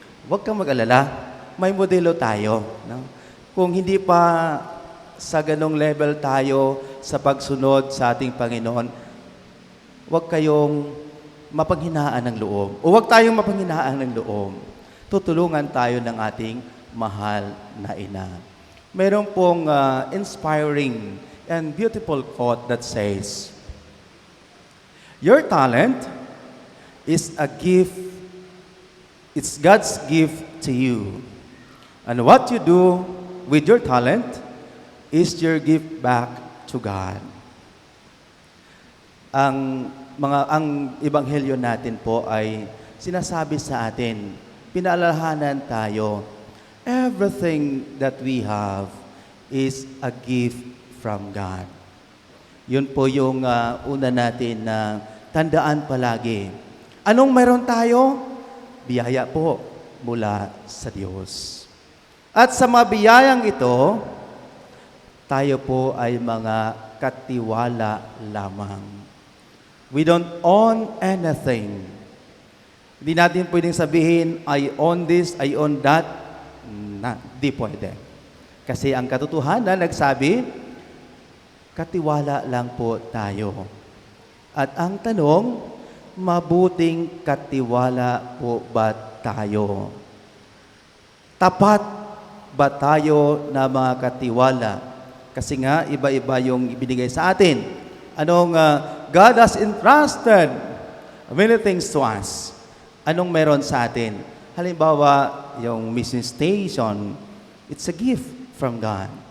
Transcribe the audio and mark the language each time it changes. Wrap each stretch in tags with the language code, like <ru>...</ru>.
<tl>Huwag kang mag-alala, may modelo tayo. No? Kung hindi pa sa ganong level tayo sa pagsunod sa ating Panginoon, huwag kayong mapanghinaan ng loob. O huwag tayong mapanghinaan ng loob. Tutulungan tayo ng ating mahal na ina. Mayroon pong</tl> <en>inspiring and beautiful quote that says, "Your talent is a gift. It's God's gift to you. And what you do with your talent is your gift back to God."</en> <tl>Ang ebanghelyo natin po ay sinasabi sa atin, pinaalalahanan tayo,</tl> <en>everything that we have is a gift from God.</en> <tl>Yun po yung una natin na tandaan palagi. Anong meron tayo? Biyaya po mula sa Diyos. At sa mga biyayang ito, tayo po ay mga katiwala lamang.</tl> <en>We don't own anything.</en> <tl>Hindi natin pwedeng sabihin,</tl> <en>I own this, I own that.</en> <tl>Di pwede. Kasi ang katotohanan nagsabi, katiwala lang po tayo. At ang tanong, mabuting katiwala po ba tayo? Tapat ba tayo na mga katiwala? Kasi nga, iba-iba yung ibinigay sa atin.</tl> <en>God has entrusted many things to us.</en> <tl>Anong meron sa atin? Halimbawa, yung mission station,</tl> <en>it's a gift from God.</en>